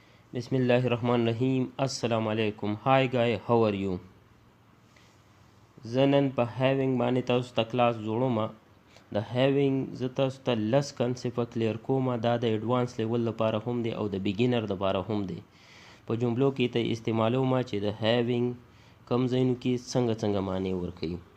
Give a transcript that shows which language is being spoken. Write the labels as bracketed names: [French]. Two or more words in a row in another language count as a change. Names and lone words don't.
[Arabic] بسم الله الرحمن الرحيم السلام عليكم. [English] Hi guys, How are you? [Pashto] زه نن په هیوینګ باندې تاسو ته کلاس جوړوم. د هیوینګ زه تاسو ته لس [English] concept clear [Pashto] کوم. دا د [English] advance level [Pashto] لپاره هم دی او د بیګینر لپاره هم دی. په جملو کې ته استعمالوم چې د هیوینګ کم ځایونو کې څنګه معنی ورکوي.